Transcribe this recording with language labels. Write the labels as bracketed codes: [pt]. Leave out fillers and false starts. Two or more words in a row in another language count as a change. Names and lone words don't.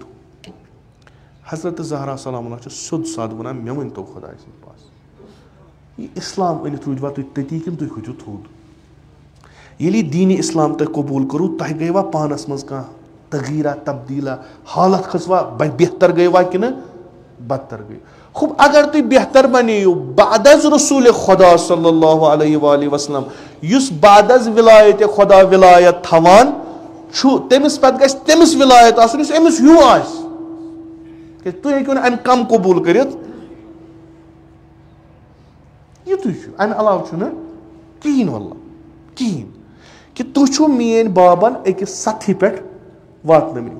[ks] حضرت زہرا [ar] سلام اللہ [ks] چھِ سیوٚد سادٕ وَنان مےٚ ؤنۍتو خۄداے سٕنٛدۍ پاس, یہِ اِسلام أنِتھ روٗدوا تُہۍ تٔتی کِنہٕ تُہۍ کھٔتِو تھوٚد. ییٚلہِ یہِ دیٖنہِ اِسلام تۄہہِ قبوٗل کوٚروٕ تۄہہِ گٔیوا پانس منٛز کانٛہہ تغیٖرا تبدیٖلا, حالت کھٔژوا بہتر گٔیوا کِنہٕ بدتر گٔے. خُب اگر تُہۍ بہتر بنییِو [fa] بعد از رسوٗلِ خۄدا [ar] صلی اللہ علیہ وآلہ وسلم, [ks] یُس [fa] بعد از ولایتِ خۄدا [ks] ولایت تھاوان چھُ تٔمِس پتہٕ گژھِ تٔمِس ولایت آسُن یُس أمِس ہیوٗ آسہِ. کیازِ تُہۍ ہیٚکِو نہٕ امہِ کم قبوٗل کٔرِتھ. یِتُے چھُ, امہِ علاوٕ چھُنہٕ کِہیٖنۍ واللہ کِہیٖنۍ. کہِ تُہۍ چھُو میٲنۍ بابن أکِس سطحہِ پٮ۪ٹھ واتنٲمٕتۍ.